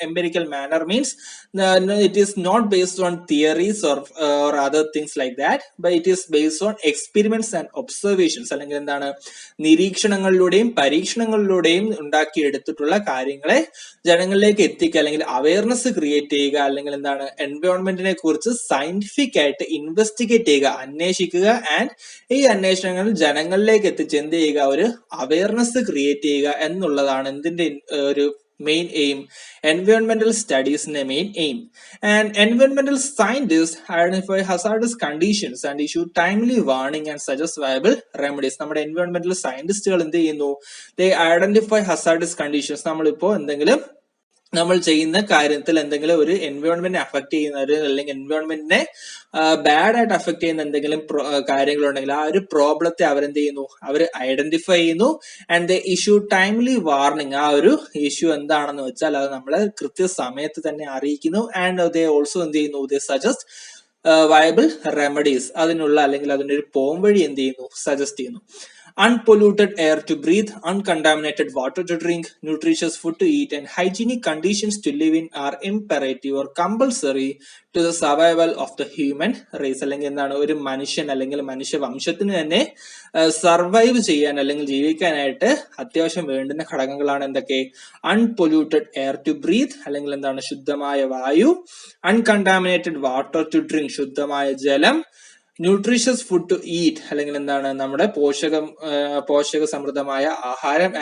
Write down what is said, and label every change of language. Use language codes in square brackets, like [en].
[en] Empirical manner means it is not based on theories or other things like that, but it is based on experiments and observations. [ml] അല്ലെങ്കിൽ എന്താണ്, നിരീക്ഷണങ്ങളിലൂടെയും പരീക്ഷണങ്ങളിലൂടെയും ഉണ്ടാക്കിയെടുത്തിട്ടുള്ള കാര്യങ്ങളെ ജനങ്ങളിലേക്ക് എത്തിക്കുക, അല്ലെങ്കിൽ awareness create ചെയ്യുക, അല്ലെങ്കിൽ എന്താണ് എൻവയോൺമെന്റിനെ കുറിച്ച് സയന്റിഫിക് ആയിട്ട് ഇൻവെസ്റ്റിഗേറ്റ് ചെയ്യുക, അന്വേഷിക്കുക. ആൻഡ് ഈ അന്വേഷണങ്ങൾ ജനങ്ങളിലേക്ക് എത്തിച്ച് എന്ത് ചെയ്യുക, ഒരു അവയർനെസ് ക്രിയേറ്റ് ചെയ്യുക എന്നുള്ളതാണ് എന്തിന്റെ ഒരു main aim, [en] environmental studies in the main aim. And environmental scientists identify hazardous conditions and issue timely warning and suggest viable remedies. [ml] നമ്മുടെ environmental scientistകൾ എന്ത് ചെയ്യുന്നു, [en] they identify hazardous conditions. [ml] നമ്മളിപ്പോ എന്തെങ്കിലും നമ്മൾ ചെയ്യുന്ന കാര്യത്തിൽ എന്തെങ്കിലും ഒരു എൻവയോൺമെന്റിനെ അഫക്ട് ചെയ്യുന്ന ഒരു അല്ലെങ്കിൽ എൻവയോൺമെന്റിനെ ബാഡ് ആയിട്ട് അഫക്ട് ചെയ്യുന്ന എന്തെങ്കിലും കാര്യങ്ങളുണ്ടെങ്കിൽ ആ ഒരു പ്രോബ്ലത്തെ അവരെന്ത് ചെയ്യുന്നു, അവർ ഐഡന്റിഫൈ ചെയ്യുന്നു [en] And the issue timely warning. [ml] ആ ഒരു ഇഷ്യൂ എന്താണെന്ന് വെച്ചാൽ അത് നമ്മളെ കൃത്യസമയത്ത് തന്നെ അറിയിക്കുന്നു. ആൻഡ് ദേ ഓൾസോ എന്ത് ചെയ്യുന്നു, [en] they suggest viable remedies, [ml] അതിനുള്ള അല്ലെങ്കിൽ അതിന്റെ ഒരു പോംവഴി എന്ത് ചെയ്യുന്നു, സജസ്റ്റ് ചെയ്യുന്നു. [en] Unpolluted air to breathe, uncontaminated water to drink, nutritious food to eat, and hygienic conditions to live in are imperative or compulsory to the survival of the human race. [ml] അല്ലെങ്കിൽ എന്താണ്, ഒരു മനുഷ്യൻ അല്ലെങ്കിൽ മനുഷ്യവംശത്തിന് തന്നെ സർവൈവ് ചെയ്യാൻ അല്ലെങ്കിൽ ജീവിക്കാനായിട്ട് അത്യാവശ്യം വേണ്ടുന്ന ഘടകങ്ങളാണ് എന്തൊക്കെ? [en] unpolluted air to breathe, [ml] അല്ലെങ്കിൽ എന്താണ്, ശുദ്ധമായ വായു. [en] uncontaminated water to drink, [ml] ശുദ്ധമായ ജലം. [en] nutritious food to eat, [ml] അല്ലെങ്കിൽ എന്താണ്, നമ്മുടെ പോഷക സമൃദ്ധമായ ആഹാരം.